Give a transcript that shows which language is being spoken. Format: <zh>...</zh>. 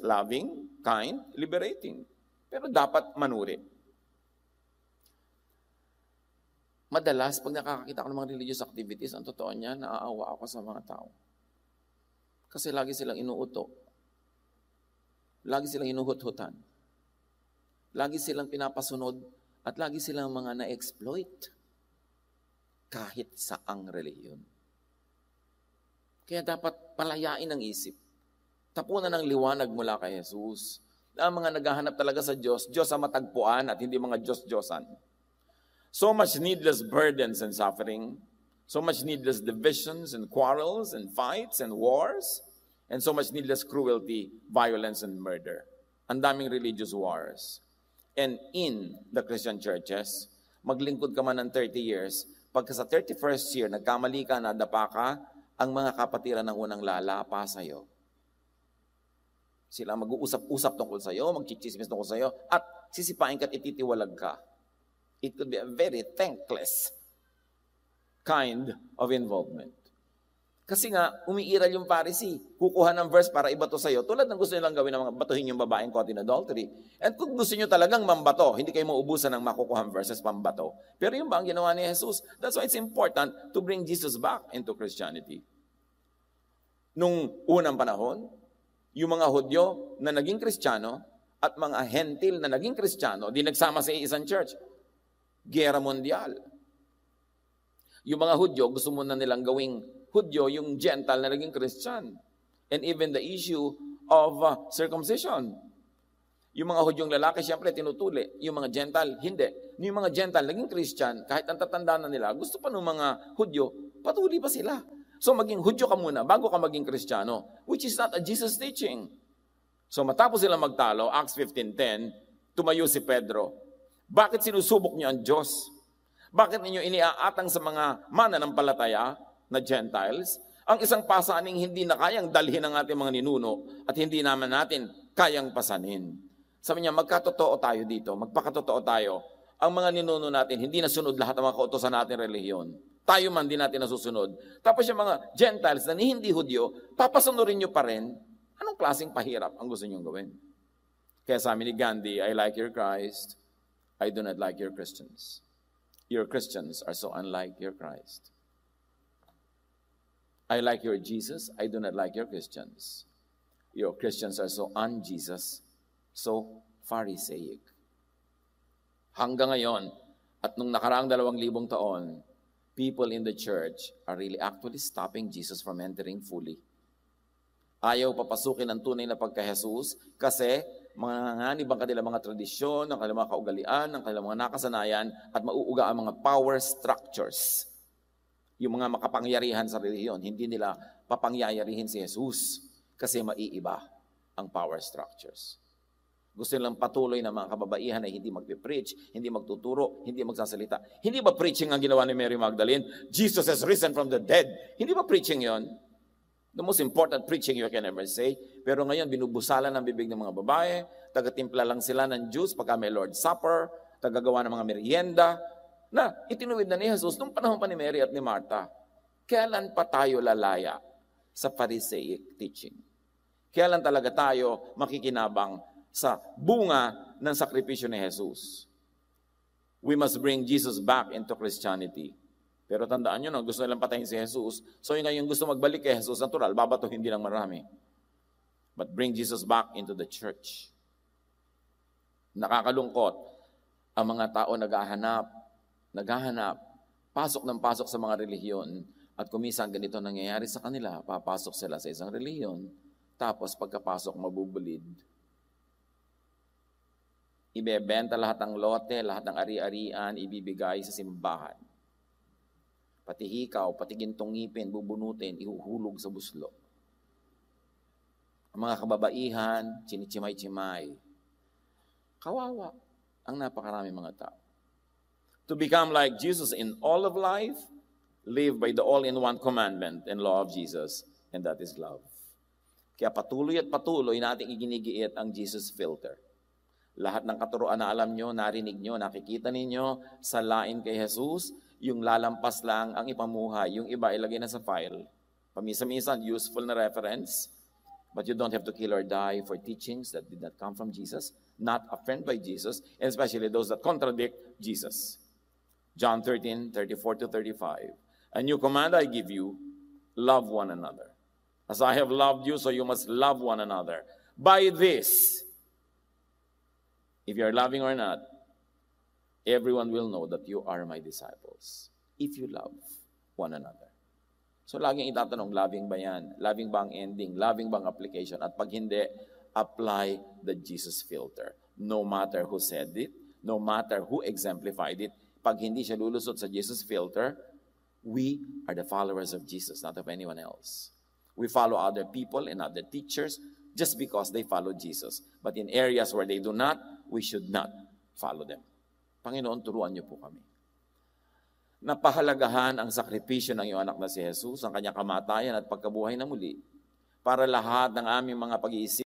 <en>Loving, kind, liberating.</en> <tl>Pero dapat manuri. Madalas, pag nakakakita ko ng mga religious activities, ang totoo niya, naaawa ako sa mga tao. Kasi lagi silang inuuto. Lagi silang inuhut-hutan. Lagi silang pinapasunod at lagi silang mga na-exploit. Kahit saang relihiyon. Kaya dapat palayain ang isip. Tapunan ng liwanag mula kay Jesus. Ang mga naghahanap talaga sa Diyos, Diyos ang matagpuan at hindi mga Diyos-Diyosan.</tl> <en>So much needless burdens and suffering, so much needless divisions and quarrels and fights and wars, and so much needless cruelty, violence, and murder.</en> <tl>Ang daming religious wars.</tl> <en>And in the Christian churches,</en> <tl>maglingkod ka man ng 30 years, pagka sa 31st year, nagkamali ka, nadapa ka, ang mga kapatiran ng unang lalapa sa'yo. Sila mag-uusap-usap tungkol sa'yo, magchichismis tungkol sa'yo, at sisipain ka at ititiwalag ka.</tl> <en>It could be a very thankless kind of involvement.</en> <tl>Kasi nga, umiiral yung Pharisee. Kukuha ng verse para ibato sa'yo. Tulad ng gusto nilang gawin ng mga batuhin yung babaeng</tl> <en>caught in adultery.</en> <tl>And kung gusto nyo talagang mambato, hindi kayo maubusan ng makukuhang verses pambato. Pero yung ba ang ginawa ni Jesus?</tl> <en>That's why it's important to bring Jesus back into Christianity.</en> <tl>Nung unang panahon, yung mga Hudyo na naging Kristiyano at mga Hentil na naging Kristiyano, di nagsama sa isang church. Giyera mondial. Yung mga Hudyo, gusto muna nilang gawing Hudyo, yung Gentile na naging Christian.</tl> <en>And even the issue of circumcision.</en> <tl>Yung mga Hudyong lalaki, siyempre, tinutuli. Yung mga Gentile, hindi. Yung mga Gentile, naging Christian, kahit ang tatanda na nila, gusto pa ng mga Hudyo, patuloy pa sila. So, maging Hudyo ka muna bago ka maging Kristiyano,</tl> <en>which is not a Jesus teaching.</en> <tl>So, matapos sila magtalo, Acts 15:10, tumayo si Pedro. Bakit sinusubok niyo ang Diyos? Bakit ninyo iniaatang sa mga mananampalataya na Gentiles, ang isang pasaning hindi na kayang dalhin ng ating mga ninuno at hindi naman natin kayang pasanin. Sabi niya, magkatotoo tayo dito, magpakatotoo tayo. Ang mga ninuno natin, hindi nasunod lahat ng mga kautosan natin relihiyon. Tayo man din natin nasusunod. Tapos yung mga Gentiles na hindi Hudyo, papasunurin nyo pa rin. Anong klaseng pahirap ang gusto nyong gawin? Kaya sabi ni Gandhi,</tl> <en>I like your Christ, I do not like your Christians. Your Christians are so unlike your Christ. I like your Jesus, I do not like your Christians. Your Christians are so un-Jesus, so Pharisaic.</en> <tl>Hanggang ngayon, at nung nakaraang 2,000 taon,</tl> <en>people in the church are really actually stopping Jesus from entering fully.</en> <tl>Ayaw papasukin ang tunay na pagka-Jesus kasi manganganib ang kanilang mga tradisyon, ang kanilang mga kaugalian, ang kanilang mga nakasanayan, at mauuga ang mga power structures. Yung mga makapangyarihan sa relihiyon, hindi nila papangyayarihin si Jesus kasi maiiba ang power structures. Gusto nilang patuloy na mga kababaihan na hindi magpipreach, hindi magtuturo, hindi magsasalita. Hindi ba preaching ang ginawa ni Mary Magdalene?</tl> <en>Jesus has risen from the dead.</en> <tl>Hindi ba preaching yon?</tl> <en>The most important preaching you can ever say.</en> <tl>Pero ngayon, binubusalan ang bibig ng mga babae, tagatimpla lang sila ng juice pagka may Lord's Supper, tagagawa ng mga merienda, na itinuwid na ni Jesus nung panahon pa ni Mary at ni Martha. Kailan pa tayo lalaya sa Pharisaic teaching? Kailan talaga tayo makikinabang sa bunga ng sakripisyo ni Jesus?</tl> <en>We must bring Jesus back into Christianity.</en> <tl>Pero tandaan nyo, no, gusto nilang patayin si Jesus. So yung ngayon gusto magbalik kay Jesus, natural, babatuhin din ng marami.</tl> <en>But bring Jesus back into the church.</en> <tl>Nakakalungkot, ang mga tao naghahanap, pasok ng pasok sa mga relihiyon, at kuminsan ganito nangyayari sa kanila, papasok sila sa isang relihiyon, tapos pagkapasok mabubulid. Ibebenta lahat ng lote, lahat ng ari-arian, ibibigay sa simbahan. Pati hikaw, pati gintong ngipin, bubunutin, ihuhulog sa buslo. Ang mga kababaihan, chinichimay-chimay. Kawawa ang napakarami mga tao.</tl> <en>To become like Jesus in all of life, live by the all-in-one commandment and law of Jesus, and that is love.</en> <tl>Kaya patuloy at patuloy nating iginigiit ang Jesus filter. Lahat ng katuruan na alam nyo, narinig nyo, nakikita ninyo, sa lain kay Jesus, yung lalampas lang ang ipamuhay, yung iba ilagay na sa file. Pamisa-minsan,</tl> <en>useful na reference, but you don't have to kill or die for teachings that did not come from Jesus, not affirmed by Jesus, and especially those that contradict Jesus. John 13:34-35. A new command I give you, love one another. As I have loved you, so you must love one another. By this, if you are loving or not, everyone will know that you are my disciples. If you love one another.</en> <tl>So laging itatanong, loving ba yan? Loving ba ang ending? Loving ba ang application? At pag hindi,</tl> <en>apply the Jesus filter. No matter who said it, no matter who exemplified it,</en> <tl>pag hindi siya lulusot sa Jesus filter,</tl> <en>we are the followers of Jesus, not of anyone else. We follow other people and other teachers just because they follow Jesus. But in areas where they do not, we should not follow them.</en> <tl>Panginoon, turuan niyo po kami. Napahalagahan ang sakripisyo ng iyong anak na si Jesus, ang kanyang kamatayan at pagkabuhay na muli, para lahat ng aming mga pag-iisip</tl>